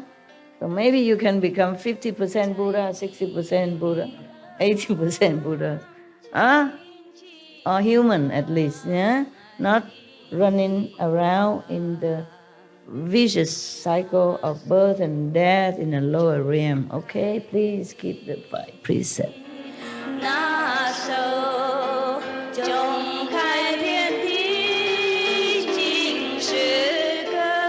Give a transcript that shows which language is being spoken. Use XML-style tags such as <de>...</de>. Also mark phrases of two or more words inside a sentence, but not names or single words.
<en>So maybe you can become 50% Buddha, 60% Buddha, 80% Buddha. Huh? Or human at least, yeah? Not running around in the vicious cycle of birth and death in a lower realm. Okay, please keep the 5 precepts.</en> <zh>那首钟开遍地尽是歌</zh>